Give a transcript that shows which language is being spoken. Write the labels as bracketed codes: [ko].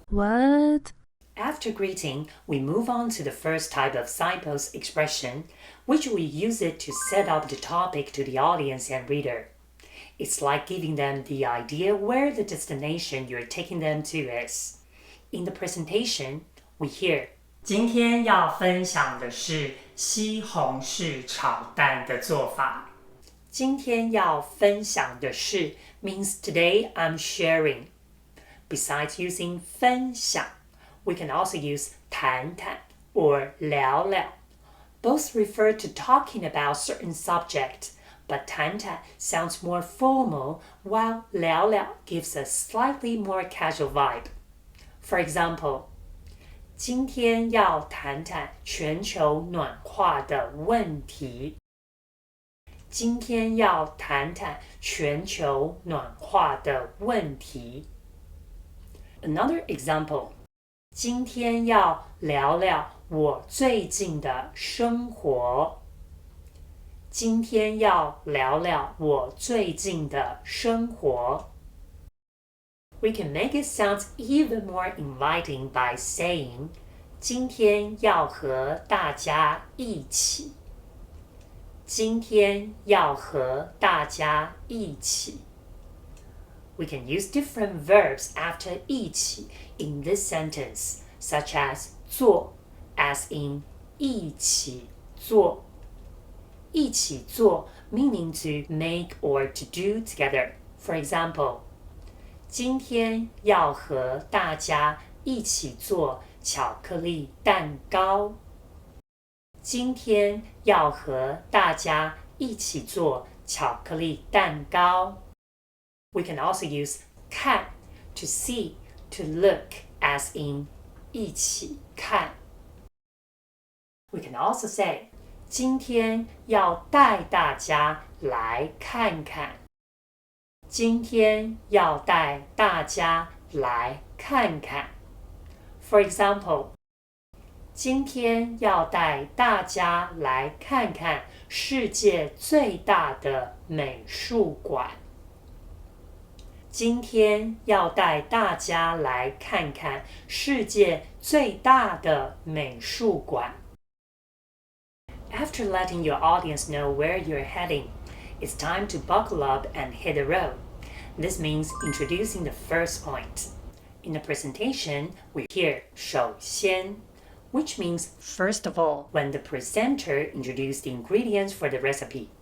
[en] What? After greeting, we move on to the first type of signpost expression, which we use it to set up the topic to the audience and reader. It's like giving them the idea where the destination you're taking them to is. In the presentation, we hear [zh] 今天要分享的是西红柿炒蛋的做法。今天要分享的是 [en] means today I'm sharing. Besides using 分享, we can also use 谈谈 or 聊聊. Both refer to talking about certain subject, but 谈谈 sounds more formal, while 聊聊 gives a slightly more casual vibe. For example, [zh] 今天要谈谈全球暖化的问题。今天要谈谈全球暖化的问题。 [en] Another example, [zh] 今天要聊聊我最近的生活。今天要聊聊我最近的生活。 [en] We can make it sound even more inviting by saying [zh] 今天要和大家一起。今天要和大家一起。 [en] We can use different verbs after 一起 in this sentence, such as 做 as in 一起做。一起做 meaning to make or to do together. For example, [zh] 今天要和大家一起做巧克力蛋糕。今天要和大家一起做巧克力蛋糕。 [en] We can also use 看 to see, to look, as in 一起看。 We can also say [zh] 今天要带大家来看看。今天要带大家来看看。 [en] For example, [zh] 今天要带大家来看看世界最大的美术馆。今天要带大家来看看世界最大的美术馆。 [en] After letting your audience know where you're heading, it's time to buckle up and hit the road. This means introducing the first point. In the presentation, we hear 首先, which means first of all, when the presenter introduced the ingredients for the recipe.